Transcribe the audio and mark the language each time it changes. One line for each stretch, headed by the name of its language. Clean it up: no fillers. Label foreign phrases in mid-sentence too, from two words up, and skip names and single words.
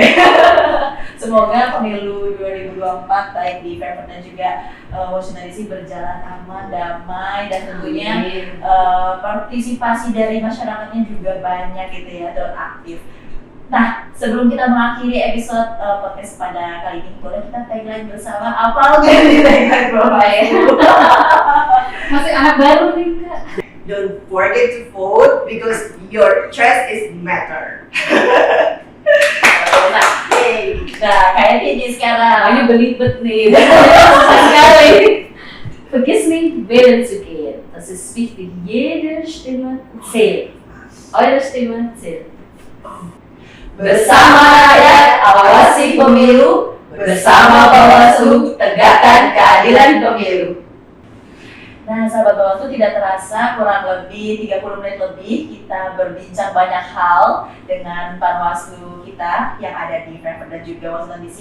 Indonesian: Semoga pemilu 2024 baik di Frankfurt dan juga Washington DC berjalan aman, damai, dan tentunya partisipasi dari masyarakatnya juga banyak gitu ya, dan aktif. Nah, sebelum kita mengakhiri episode podcast pada kali ini, boleh kita tagline bersama apa di tagline Bapak ya? Masih anak baru nih Kak.
English: Don't forget to vote because your choice is matter.
Indonesian: Nah, kayaknya ini sekarang Ini belibet nih. Susah sekali.
German: Vergiss nicht, wählen zu gehen. Das ist wichtig. Jede Stimme zählt. Eure Stimme zählt.
Indonesian: bersama rakyat awasi pemilu, bersama Bawaslu tegakkan keadilan pemilu. Nah, sahabat Bawaslu, tidak terasa kurang lebih 30 menit lebih kita berbincang banyak hal dengan Panwaslu kita yang ada di Frankfurt dan juga Washington DC.